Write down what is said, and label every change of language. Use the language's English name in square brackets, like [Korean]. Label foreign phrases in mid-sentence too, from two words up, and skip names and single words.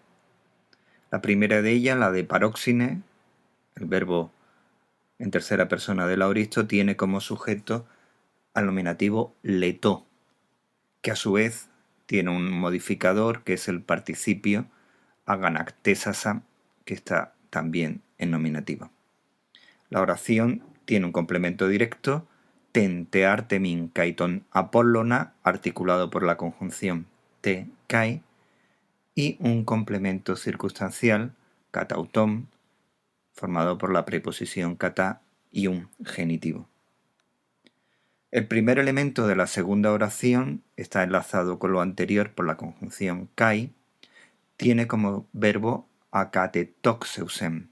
[Spanish] La primera de ellas, la de paróxine, el verbo en tercera persona del aoristo, tiene como sujeto al nominativo leto, que a su vez tiene un modificador que es el participio aganactésasa, que está también en nominativo. La oración tiene un complemento directo, [Greek] τὴν τε Ἄρτεμιν καὶ τὸν Ἀπόλλωνα, [Spanish] articulado por la conjunción [Greek] τε καί, [Spanish] y un complemento circunstancial, katautom, formado por la preposición kata y un genitivo. El primer elemento de la segunda oración está enlazado con lo anterior por la conjunción kai, tiene como verbo akatetoxeusen.